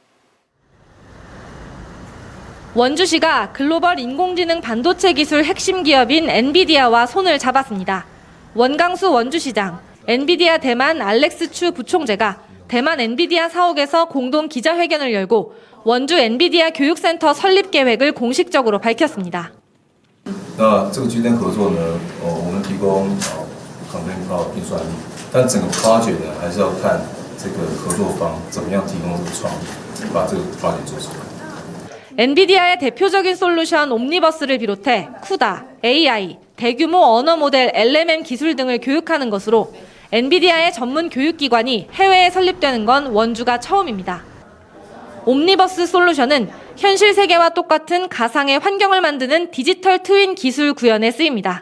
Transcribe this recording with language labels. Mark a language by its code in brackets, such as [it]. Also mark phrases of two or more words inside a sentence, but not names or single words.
[ko] 원주시가 글로벌 인공지능 반도체 기술 핵심 기업인 엔비디아와 손을 잡았습니다. 원강수 원주시장, 엔비디아 대만 알렉스 추 부총재가 대만 엔비디아 사옥에서 공동 기자회견을 열고 원주 엔비디아 교육센터 설립 계획을 공식적으로 밝혔습니다. [zh] 那这个区间合作呢，我们提供抗震高运算力，但整个 project 呢，还是要看这个合作方怎么样提供这个创意，把这个 project 做出来。 [ko] 엔비디아의 대표적인 솔루션 옴니버스를 비롯해 쿠다, AI, 대규모 언어 모델 LMM 기술 등을 교육하는 것으로 엔비디아의 전문 교육기관이 해외에 설립되는 건 원주가 처음입니다. 옴니버스 솔루션은 현실 세계와 똑같은 가상의 환경을 만드는 디지털 트윈 기술 구현에 쓰입니다.